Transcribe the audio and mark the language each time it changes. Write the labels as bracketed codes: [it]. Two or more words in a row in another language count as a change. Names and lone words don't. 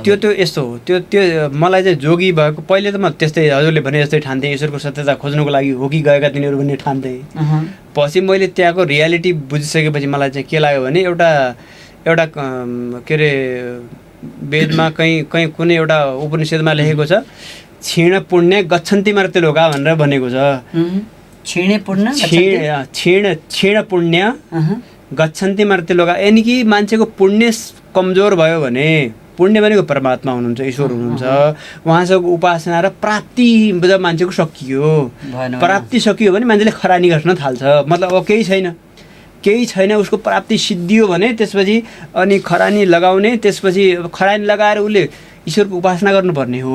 [ne] त्यो यस्तो हो, त्यो मलाई चाहिँ जोगी भएको पहिले त म त्यस्तै हजुरले भने जस्तै ठान्थेँ, ईश्वरको सत्यता खोज्नुको लागि हो कि गएका तिनीहरू भन्ने ठान्थेँ। पछि मैले त्यहाँको रियालिटी बुझिसकेपछि मलाई चाहिँ के लाग्यो भने एउटा के अरे वेदमा कहीँ कुनै एउटा उपनिषदमा लेखेको छ, [sa] क्षीण पुण्य गच्छन्ति मर्त्यलोका [ne] भनेर भनेको छ। [sa] क्षीण पुण्य गच्छन्ति मर्त्यलोका, [ne] यानि कि मान्छेको पुण्य कमजोर भयो भने, पुण्य भनेको परमात्मा हुनुहुन्छ, ईश्वर हुनुहुन्छ, उहाँसँग उपासना र प्राप्ति जब मान्छेको सकियो, प्राप्ति सकियो भने मान्छेले खरानी गर्न थाल्छ, मतलब अब केही छैन उसको प्राप्ति सिद्धियो भने त्यसपछि अनि खरानी लगाउने, त्यसपछि खरानी लगाएर उसले ईश्वरको उपासना गर्नुपर्ने हो।